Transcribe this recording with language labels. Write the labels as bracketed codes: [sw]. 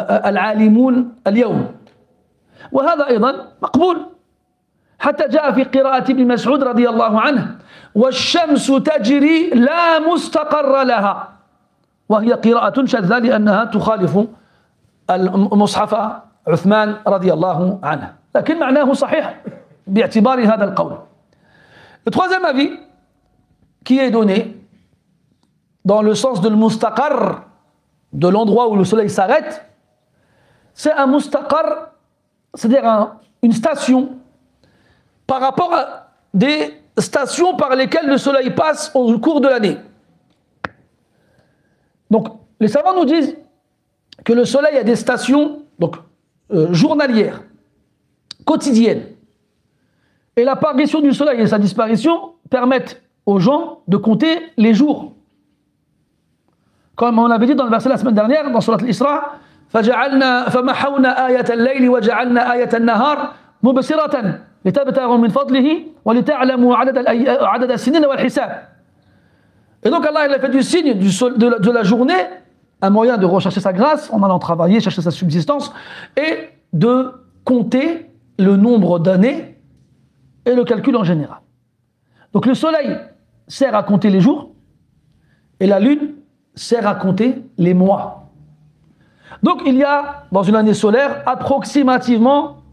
[ar] العالمون اليوم وهذا أيضا مقبول حتى جاء في قراءة ابن مسعود رضي الله عنه والشمس تجري لا مستقر لها وهي قراءة شاذة لأنها تخالف المصحف عثمان رضي الله عنه لكن معناه صحيح باعتبار هذا القول. [fr] Le troisième avis qui est donné dans le sens de l'mustaqar, de l'endroit où le soleil s'arrête, c'est un mustaqar, c'est-à-dire une station par rapport à des stations par lesquelles le soleil passe au cours de l'année. Donc, les savants nous disent que le soleil a des stations donc, journalières, quotidiennes. Et l'apparition du soleil et sa disparition permettent aux gens de compter les jours. Comme on l'avait dit dans le verset la semaine dernière, dans Surat al-Isra, [ar] فَمَحَوْنَا آيَةَ اللَّيْلِ وَجَعَلْنَا آيَةَ النَّهَارِ مُبْصِرَةً لِتَبْتَغُوا مِنْ فَضْلِهِ وَلِتَعْلَمُوا عَدَدَ السِّنِينَ وَالْحِسَابِ. [fr] Et donc Allah il a fait du signe de la journée un moyen de rechercher sa grâce en allant travailler, chercher sa subsistance et de compter le nombre d'années et le calcul en général. Donc le soleil sert à compter les jours et la lune sert à compter les mois. Donc il y a dans une année solaire approximativement